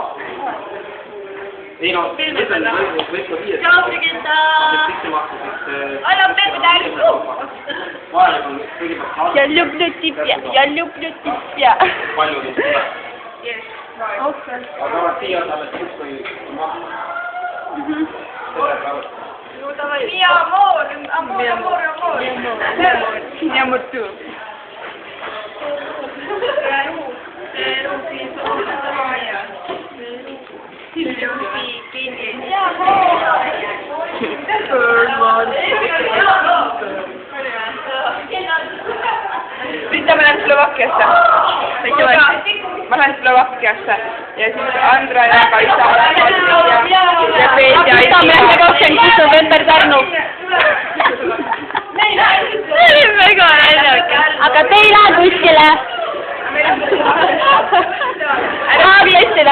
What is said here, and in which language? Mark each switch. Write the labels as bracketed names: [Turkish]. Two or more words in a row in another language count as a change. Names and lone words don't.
[Estonian] Ei no, võib ka 500. [Russian] Ciao, Brigitta! Я люблю тебя. [Estonian] Palju neid tuleb. Aga siia saab üks või [Spanish] Mi amor. Mi amor tú. [Finnish] Sitten mä lähen Slovakiassa. Mä lähen Slovakiassa. [Estonian] Ja siis Andra ja Kaisa ja Peet ja Isi. Me lähme 26 november Pärnu. See oli väga naljakas. Aga te ei lähe kuskile. Aabiettele.